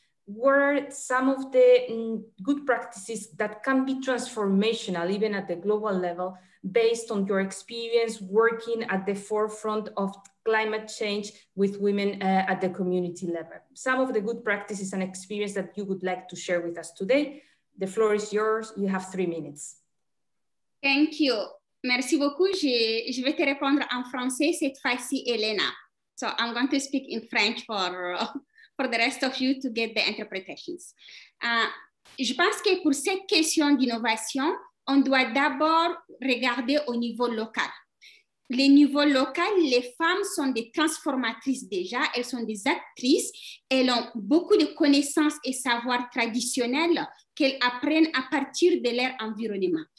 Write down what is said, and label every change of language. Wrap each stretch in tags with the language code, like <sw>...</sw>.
<en>What are some of the good practices that can be transformational, even at the global level, based on your experience working at the forefront of climate change with women at the community level? Some of the good practices and experience that you would like to share with us today. The floor is yours. You have 3 minutes. Thank you.</en> <fr>Merci beaucoup. Je vais te répondre en français cette fois-ci, Elena.</fr> <en>So I'm going to speak in French for the rest of you to get the interpretations.</en> <fr>Je pense que pour cette question d'innovation, on doit d'abord regarder au niveau local. Le niveau local, les femmes sont des transformatrices déjà, elles sont des actrices, elles ont beaucoup de connaissances et savoirs traditionnels qu'elles apprennent à partir de leur environnement.</fr>